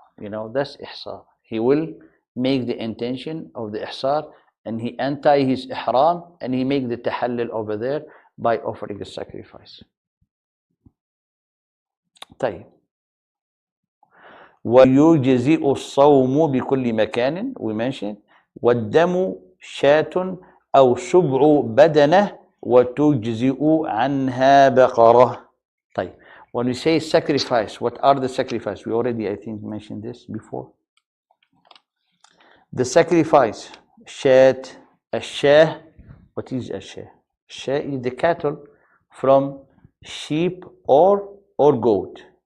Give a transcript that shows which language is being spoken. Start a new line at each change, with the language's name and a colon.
English: That's ihsar. He will make the intention of the ihsar, and he untie his ihram, and he make the tahallul over there by offering a sacrifice.
Arabic: طيب ويجزئ الصوم بكل مكان
English: we mentioned
Arabic: والدم شاة أو سبع بدنة وتجزئ عنها بقرة.
English: طيب when we say sacrifice, what are the sacrifice? We already I think mentioned this before. The sacrifice شاة الشاه. What is الشاه? الشاه is the cattle from sheep or goat.